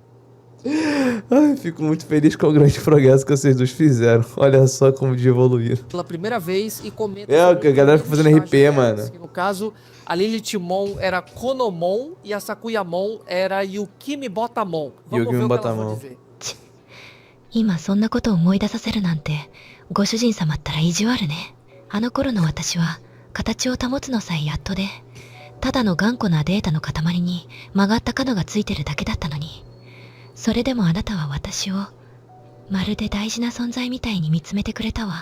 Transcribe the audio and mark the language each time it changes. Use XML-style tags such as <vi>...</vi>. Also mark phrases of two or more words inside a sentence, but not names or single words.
<pt>Fico muito feliz com o grande progresso que vocês dois fizeram. Olha só como de evoluir. Pela primeira vez e comenta. A galera fica fazendo RP, mano. Que no caso, a Lilith Mon era Konomon e a Sakuyamon era Yukimi Botamon. Vamos ver o que elas vão dizer.</pt> <ja>今そんなことを思い出させるなんて、ご主人様ったら意地悪ね。あの頃の私は、形を保つのさえやっとで、ただの頑固なデータの塊に曲がった角がついてるだけだったのに。それでもあなたは私を、まるで大事な存在みたいに見つめてくれたわ。</ja>